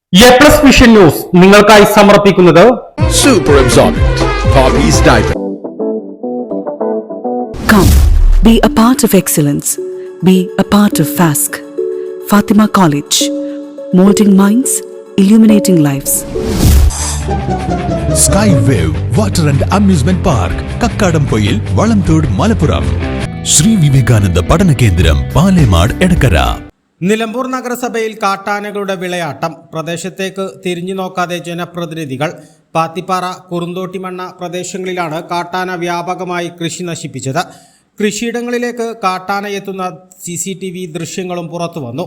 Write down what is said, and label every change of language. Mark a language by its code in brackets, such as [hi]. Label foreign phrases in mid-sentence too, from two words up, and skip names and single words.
[ml] A+ വിഷൻ ന്യൂസ് നിങ്ങൾക്കായി സമർപ്പിക്കുന്നത് [en] Super Absorbent Poppy's Diaper. Come, be a part of excellence. Be a part of FASC. Fatima College. Molding minds, illuminating lives. Skywave Water and Amusement Park, Kakkadampoyil, Valamthood, Malappuram. Sri Vivekananda Padana Kendram, Palemad, Edakara. [ml] നിലമ്പൂർ നഗരസഭയിൽ കാട്ടാനകളുടെ വിളയാട്ടം. പ്രദേശത്തേക്ക് തിരിഞ്ഞു നോക്കാതെ ജനപ്രതിനിധികൾ. പാത്തിപ്പാറ, കുറുന്തോട്ടിമണ്ണ പ്രദേശങ്ങളിലാണ് കാട്ടാന വ്യാപകമായി കൃഷി നശിപ്പിച്ചത്. കൃഷിയിടങ്ങളിലേക്ക് കാട്ടാന എത്തുന്ന CCTV ദൃശ്യങ്ങളും പുറത്തുവന്നു.